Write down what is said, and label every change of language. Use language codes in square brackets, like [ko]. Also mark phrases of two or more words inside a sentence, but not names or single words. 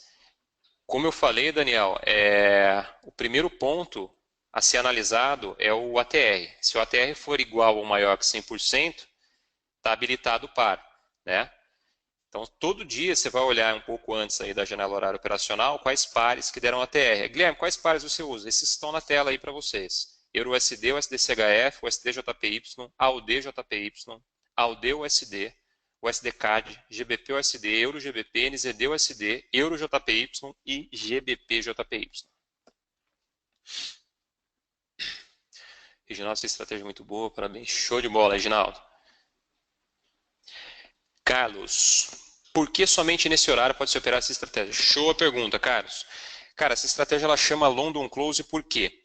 [pt] Como eu falei, Daniel, o primeiro ponto a ser analisado é o ATR. Se o ATR for igual ou maior que 100%, está habilitado o par, né? Então, todo dia você vai olhar um pouco antes aí da janela horária operacional quais pares que deram ATR. Guilherme, quais pares você usa? Esses estão na tela aí para vocês. EURUSD, USDCHF, USDJPY, AUDJPY, AUDUSD, USDCAD, GBP-USD, EURO-GBP, NZD-USD, EURO-JPY e GBP-JPY. Reginaldo, essa estratégia é muito boa, parabéns. Show de bola, Reginaldo. Carlos, por que somente nesse horário pode se operar essa estratégia? Show a pergunta, Carlos. Cara, essa estratégia ela chama London Close por quê?